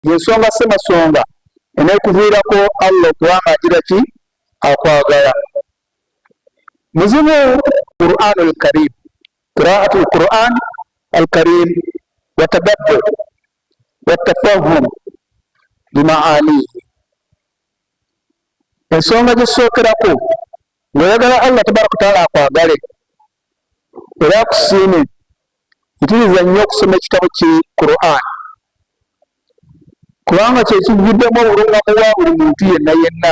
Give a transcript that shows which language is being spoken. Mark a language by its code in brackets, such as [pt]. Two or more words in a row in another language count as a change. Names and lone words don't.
[lg] yensonga semasonga enekuviirako Allah okubanga agira ki akwagala. [ar] Muzibu القرآن الكريم، قراءة القرآن الكريم وتدبر وتفهم بمعانيه. [lg] Ensonga gyesookerako ng'oyagala Allah [ar] تبارك وتعالى [lg] akwagale era akusiime, mpitiriza nnyo okusoma ekitabo ki Qur'an, kubanga kyekivudemu obulungamu bwa buli muntu yenna yenna.